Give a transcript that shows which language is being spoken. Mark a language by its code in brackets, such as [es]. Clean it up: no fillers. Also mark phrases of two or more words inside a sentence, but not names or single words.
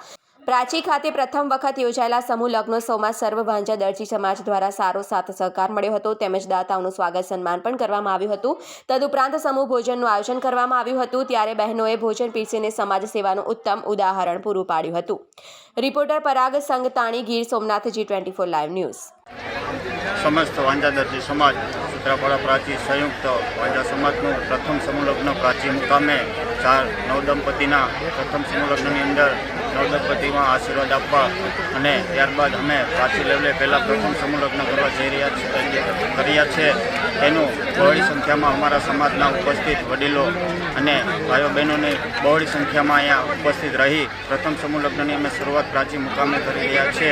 [gu] પ્રાંચી ખાતે પ્રથમ વખત યોજાયેલા સમૂહ લગ્નોત્સવમાં સર્વ વાંઝા દરજી સમાજ દ્વારા સારો સાથ સહકાર મળ્યો હતો તેમજ દાતાઓનું સ્વાગત સન્માન પણ કરવામાં આવ્યું હતું। તદુપરાંત સમૂહ ભોજનનું આયોજન કરવામાં આવ્યું હતું ત્યારે બહેનોએ ભોજન પીરસીને સમાજ સેવાનું ઉત્તમ ઉદાહરણ પૂરું પાડ્યું હતું। રિપોર્ટર પરાગ સંગતાણી, ગીર સોમનાથ, G24 લાઈવ ન્યૂઝ। સમસ્ત વાંઝા દરજી સમાજ સૂત્રાપાડા પ્રાચી સંયુક્ત વાંઝા સમાજનું પ્રથમ સમૂહ લગ્ન પ્રાચી મુકામે 4 નવદંપતિના પ્રથમ સમૂહ લગ્નની અંદર નવદંપતિમાં આશીર્વાદ આપવા અને ત્યારબાદ અમે प्राची લેવલે પહેલા પ્રથમ સમૂહ લગ્ન કરવા જઈ રહ્યા છે। તેનું બહોળી સંખ્યામાં અમારા સમાજના ઉપસ્થિત વડીલો અને ભાઈઓ બહેનોની બહોળી સંખ્યામાં અહીંયા ઉપસ્થિત રહી પ્રથમ સમૂહ લગ્નની અમે શરૂઆત प्राची મુકામે કરી રહ્યા છીએ।